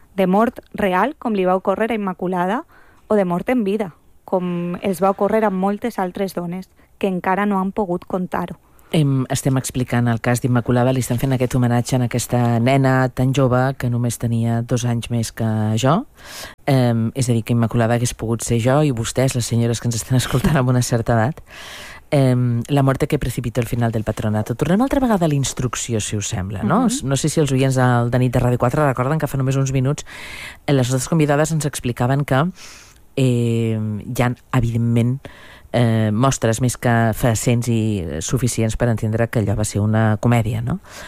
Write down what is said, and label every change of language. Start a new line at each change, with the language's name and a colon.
Catalan: De mort real, com li va ocórrer a Immaculada, o de mort en vida, com els va ocórrer a moltes altres dones que encara no han pogut contar-ho. Estem explicant el cas d'Immaculada, li estem fent aquest homenatge a aquesta nena tan jove que només tenia 2 anys més que jo. És a dir, que Immaculada hagués pogut ser jo i vostès, les senyores que ens estan escoltant amb una certa edat.
Spanish: La muerte que precipitó el final del patronato.
Catalan: Tornem altra vegada a la instrucció, si us sembla, no? Uh-huh. No sé si els oients de nit de Radio 4 recorden que fa només uns minuts les nostres convidades ens explicaven que hi ha, evidentment, mostres més que fascents i suficients per entendre que allò va ser una comèdia, no?